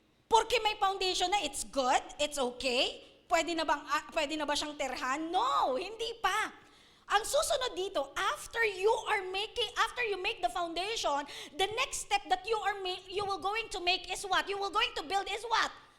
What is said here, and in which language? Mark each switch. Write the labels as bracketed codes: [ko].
[tl] Porque may foundation na, [en] it's good, it's okay. [tl] Pwede na ba siyang tirahan? No, hindi pa. Ang susunod dito, [en] after you make the foundation, the next step that you will going to make is what? You will going to build is what?